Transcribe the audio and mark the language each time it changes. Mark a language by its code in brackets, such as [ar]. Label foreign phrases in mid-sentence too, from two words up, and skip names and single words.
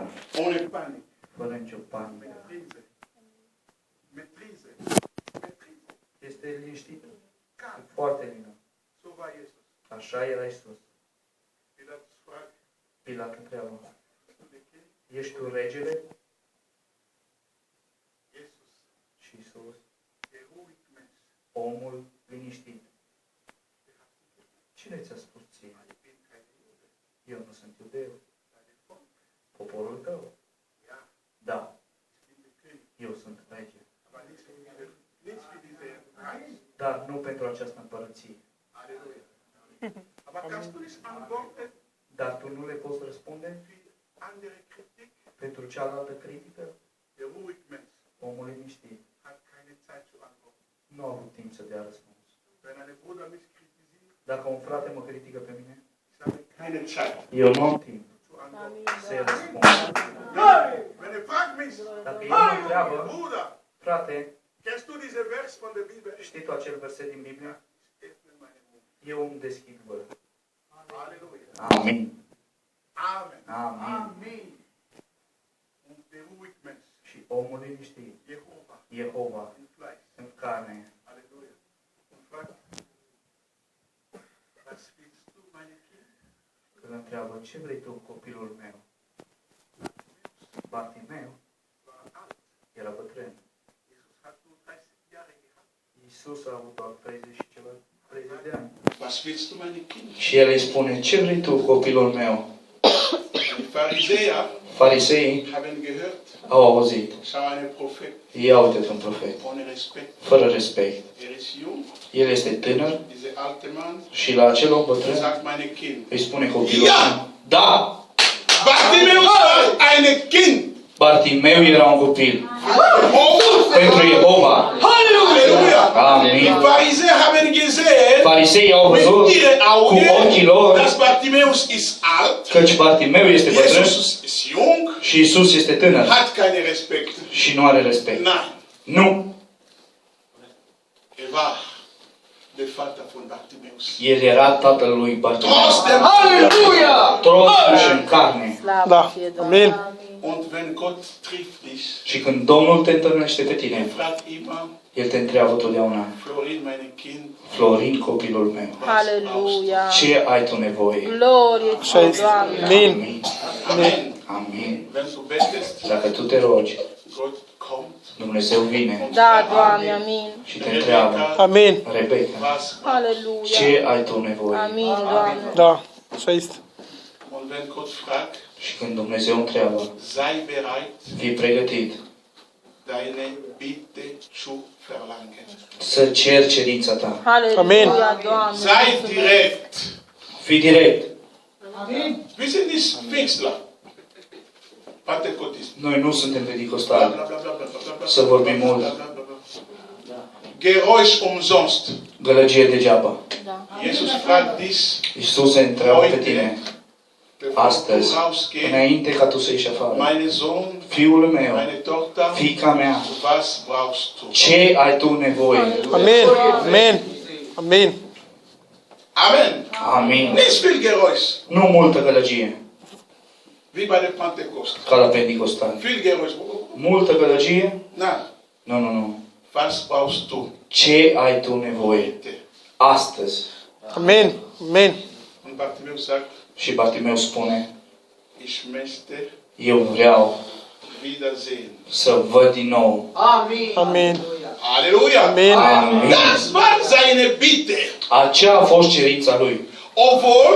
[de] ohne Panik. [ro] fără nicio panică. [de] Prise. Mit Prise. Mit Prise. [ro] Este liniștită. Foarte lină. [de] So war Jesus. [ro] Așa era Iisus. [de] Pilatus fragt, [ro] Pilat întreabă, [de] bist du der König? [ro] ești tu regele? [de] Jesus, [ro] Și Iisus, [de] der ruhig Mensch. [ro] omul liniștit. Cine ți-a spus ție? [de] Ich bin kein Jude. [ro] Eu nu sunt iudeu. [de] Dein Volk. [ro] Poporul tău? [de] Ja, [ro] Da, [de] ich bin der König. [ro] eu sunt rege. [de] Aber nicht für diese Reich. [ro] Dar nu pentru această împărăție. [de] Halleluja. Aber kannst du nicht antworten [ro] Dar tu nu le poți răspunde [de] für andere Kritik? [ro] pentru cealaltă critică? [de] Der ruhig Mensch [ro] Omul liniștit [de] hat keine Zeit zu antworten. [ro] nu a avut timp să dea răspuns. [de] Wenn ein Bruder mich kritisiert, [ro] Dacă un frate mă critică pe mine, [de] ich habe keine Zeit [ro] eu nu am timp [de] zu antworten. [ro] să-i răspund. [de] Wenn er fragt mich, [ro] Dacă el mă întreabă, [de] Bruder, [ro] frate, [de] kennst du diesen Vers von der Bibel? [ro] știi tu acel verset din Biblie? [de] Ich öffne meinen Mund. [ro] Eu îmi deschid gura. [de] Halleluja. [ro] Amin. [de] Amen. [ro] Amin. [de] Und der ruhig Mensch, [ro] Și omul liniștit, [de] Jehova, [ro] Jehova, [de] in Fleisch. [ro] în carne, [de] Halleluja. Und fragt, was willst du, meine Kinder? [ro] îl întreabă, ce vrei tu, copilul meu? Bartimeu [de] War alt. [ro] era bătrân. [de] Jesus hat nur 30 Jahre gehabt. [ro] Iisus a avut doar 30 și ceva, 30 de ani. [de] Was willst du, meine Kinder? [ro] Și el îi spune, ce vrei tu, copilul meu? [de] Die Pharisäer [ro] Fariseii [de] haben gehört, [ro] au auzit. [de] schau einen Prophet, [ro] Ia uite un profet. [de] ohne Respekt. [ro] Fără respect. [de] Er ist jung, [ro] El este tânăr [de] dieser alte Mann, [ro] și la acel om bătrân [de] sagt meine Kind. [ro] îi spune copilul Ia! meu. Da! [de] Bartimäus war ein Kind. [ro] Bartimeu era un copil. [de] Oh, [ro] Pentru Jehova. [de] Halleluja. [ro] Amin. [de] Die Pharisäer haben gesehen, [ro] Fariseii au văzut [de] mit ihren [ro] cu ochii [de] Augen, [ro] lor [de] dass Bartimäus ist alt, [ro] căci Bartimeu este bătrân [de] Jesus ist jung, [ro] și Iisus este tânăr [de] hat keinen Respekt. [ro] și nu are respect. [de] Nein, [ro] Nu. [de] er war der Vater von Bartimäus. [ro] El era tatăl lui Bartimeu. [de] Trotzdem, [ro] Totuși în carne. Da. Amin. [de] und wenn Gott trifft dich, [ro] Și când Domnul te întâlnește pe tine, [de] fragt immer, [ro] El te întreabă totdeauna, [de] Florin, meine Kind, [ro] Florin, copilul meu, [de] Halleluja. [ro] ce ai tu nevoie? Glorie ție, Doamne. Amin. Amin. Amen. Amin. [de] Wenn du betest, [ro] Dacă tu te rogi, [de] Gott kommt. [ro] Dumnezeu vine Da, Doamne, amin. și te întreabă, Amin. Rebecca, [de] Was? Halleluja. [ro] ce ai tu nevoie? Amin, Doamne. Da. Așa este. [de] Und wenn Gott fragt, [ro] Și când Dumnezeu întreabă, [de] sei bereit, [ro] fii pregătit [de] deine Bitte zu verlangen. [ro] să ceri cerința ta. Halleluja, Doamne. [de] Sei direkt. [ro] Fii direct. [de] Wir sind nicht Pfingstler. [ro] Pentekotisten. Noi nu suntem Bla, pedicostali. bla, bla, bla, bla, bla, bla, Să vorbim bla, mult. bla, bla, bla, bla. [de] Geräusch umsonst. [ro] Gălăgie degeaba. [de] Jesus fragt dich, [ro] Iisus se întreabă pe tine [de] bevor [ro] astăzi, [de] du rausgehst, [ro] înainte ca tu să ieși afară. [de] meine Sohn, [ro] Fiul meu, [de] meine Tochter, [ro] fiica mea, [de] was brauchst du? [ro] ce ai tu nevoie? Amin. Amin. Amin. [de] Amen. [ro] Amin. [de] Nicht viel Geräusch, [ro] Nu multă gălăgie, [de] wie bei der Pentekost. [ro] ca la Pentecostal. [de] Viel Geräusch. [ro] Multă gălăgie? [de] Na, [ro] Nu, nu, nu. [de] was brauchst du? [ro] Ce ai tu nevoie? [de] Bitte. [ro] Astăzi. Amin. Amin. [de] Und Bartimäus sagt, [ro] Și Bartimeu spune, [de] ich möchte [ro] eu vreau [de] wiedersehen. [ro] să văd din nou. Amin. [de] Halleluja. [ro] Amin. Amin. [de] Das war seine Bitte. [ro] Aceea a fost cerința lui. [de] Obwohl